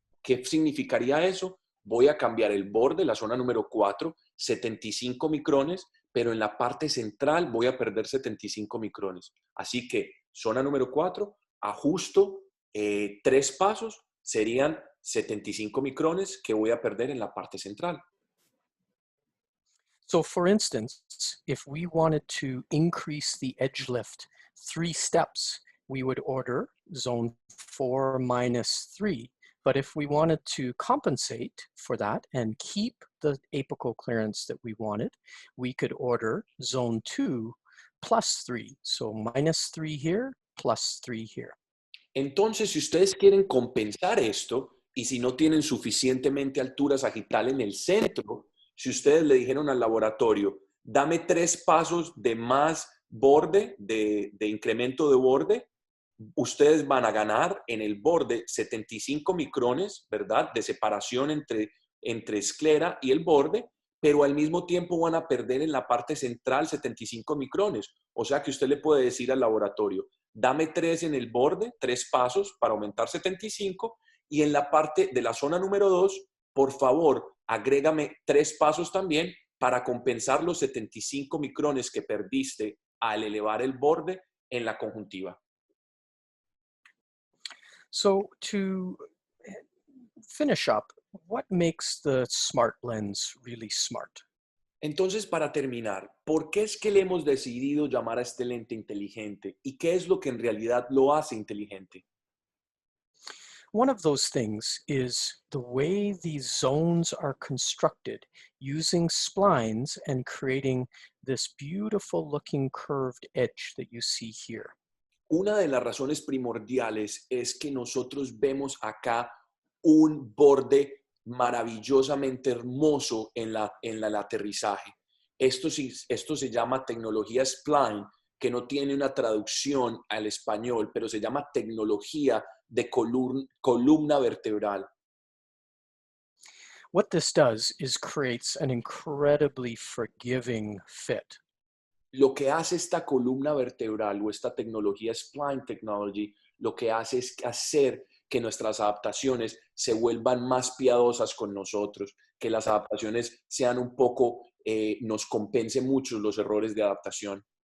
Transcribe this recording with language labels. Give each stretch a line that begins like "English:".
Spanish: ¿Qué significaría eso? Voy a cambiar el borde, la zona número 4, 75 micrones, pero en la parte central voy a perder 75 micrones. Así que zona número 4, ajusto 3 pasos, serían 75 micrones que voy a perder en la parte central.
English: So for instance, if we wanted to increase the edge lift 3 steps, we would order zone 4 minus 3. But if we wanted to compensate for that and keep the apical clearance that we wanted, we could order zone 2 plus 3. So minus 3 here, plus 3 here.
Spanish: Entonces, si ustedes quieren compensar esto y si no tienen suficientemente altura sagital en el centro, si ustedes le dijeron al laboratorio, dame 3 pasos de más borde, de incremento de borde, ustedes van a ganar en el borde 75 micrones, ¿verdad? De separación entre esclera y el borde, pero al mismo tiempo van a perder en la parte central 75 micrones. O sea que usted le puede decir al laboratorio, dame 3 en el borde, 3 pasos para aumentar 75, y en la parte de la zona número 2, por favor, agrégame 3 pasos también para compensar los 75 micrones que perdiste al elevar el borde en la conjuntiva.
English: So to finish up, what makes the smart lens really smart?
Spanish: Entonces, para terminar, ¿por qué es que le hemos decidido llamar a este lente inteligente? ¿Y qué es lo que en realidad lo hace inteligente?
English: One of those things is the way these zones are constructed using splines and creating this beautiful looking curved edge that you see here.
Spanish: Una de las razones primordiales es que nosotros vemos acá un borde maravillosamente hermoso en el aterrizaje. Esto se llama tecnología spline, que no tiene una traducción al español, pero se llama tecnología de columna vertebral.
English: What this does is creates an incredibly forgiving fit.
Spanish: Lo que hace esta columna vertebral o esta tecnología spline technology, lo que hace es hacer que nuestras adaptaciones se vuelvan más piadosas con nosotros, que las adaptaciones sean un poco, nos compensen mucho los errores de adaptación.